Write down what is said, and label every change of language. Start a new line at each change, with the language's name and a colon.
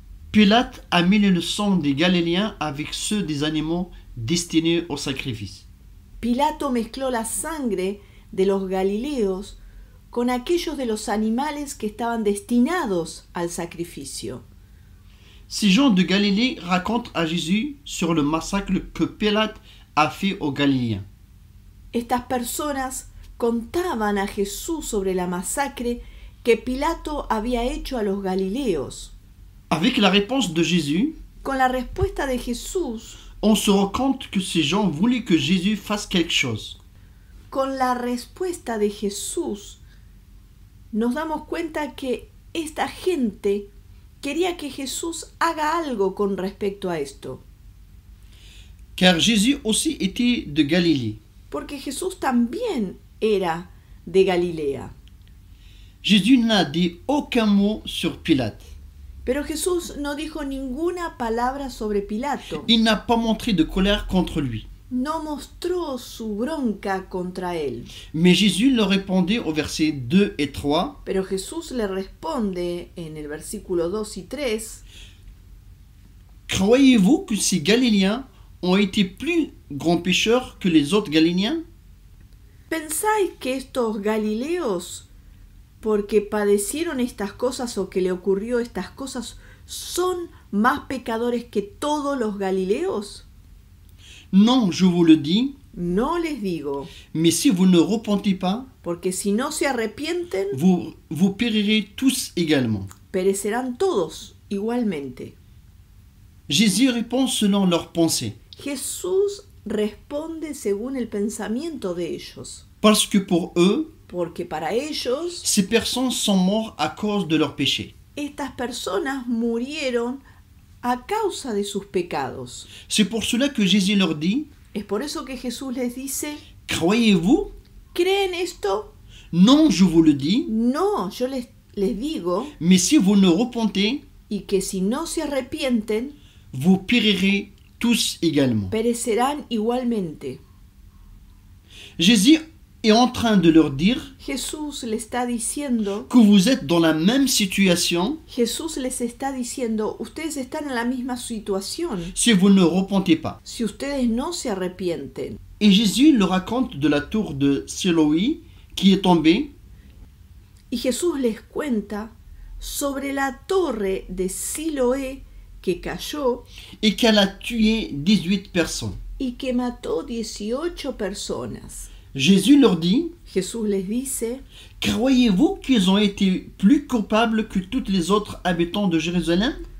French: Pilate a mêlé le sang des Galiléens avec ceux des animaux destinés au sacrifice.
Spanish: Pilato mezcló la sangre de los galileos con aquellos de los animales que estaban destinados al sacrificio.
French: Ces gens de Galilée racontent à Jésus sur le massacre que Pilate a fait aux Galiléens.
Spanish: Estas personas contaban a Jesús sobre la masacre que Pilato había hecho a los galileos.
French: Avec la réponse de Jésus,
Spanish: Con la respuesta de Jesús,
French: on se rend compte que ces gens voulaient que Jésus fasse quelque chose.
Spanish: con la respuesta de Jesús, nos damos cuenta que esta gente quería que Jesús haga algo con respecto a esto.
French: Car Jésus aussi était de Galilée.
Spanish: Porque Jesús también era de Galilea.
French: Jésus n'a dit aucun mot sur Pilate.
Spanish: Pero Jesús no dijo ninguna palabra sobre Pilato.
French: Il n'a pas montré de colère contre lui.
Spanish: No mostró su bronca contra él.
French: Mais Jésus leur répondait au verset 2 et 3.
Spanish: Pero Jesús le responde en el versículo 2 y 3.
French: Croyez-vous que ces Galiléens ont été plus grands pécheurs que les autres Galiléens?
Spanish: ¿Pensáis que estos galileos, porque padecieron estas cosas o que le ocurrió estas cosas, son más pecadores que todos los galileos?
French: Non, je vous le dis,
Spanish: No les digo,
French: mais si vous ne repentez pas,
Spanish: porque si no se arrepienten,
French: vous périrez tous également.
Spanish: perecerán todos igualmente.
French: Jésus répond selon leurs pensées,
Spanish: Jesús responde según el pensamiento de ellos,
French: parce que pour eux,
Spanish: porque para ellos
French: ces personnes sont mortes à cause de leurs péchés.
Spanish: estas personas murieron a causa de sus pecados.
French: C'est pour cela que Jésus leur dit,
Spanish: Es por eso que Jesús les dice,
French: croyez-vous?
Spanish: ¿creen esto?
French: Non, je vous le dis,
Spanish: No, yo les digo,
French: mais si vous ne repentez,
Spanish: y que si no se arrepienten,
French: vous périrez tous également.
Spanish: perecerán igualmente.
French: Jésus est en train de leur dire
Spanish: Jesús les está diciendo,
French: que vous êtes dans la même situation
Spanish: Jesús les está diciendo, ustedes están en la misma situación
French: si vous ne repentez pas.
Spanish: si ustedes no se arrepienten.
French: Et Jésus leur raconte de la tour de Siloé qui est tombée
Spanish: Y Jesús les cuenta sobre la torre de Siloé que cayó
French: et qu'elle a tué 18 personnes.
Spanish: y que mató 18 personas.
French: Jésus leur dit,
Spanish: Jesús les dice,
French: croyez-vous qu'ils ont été plus coupables que tous les autres habitants de Jérusalem?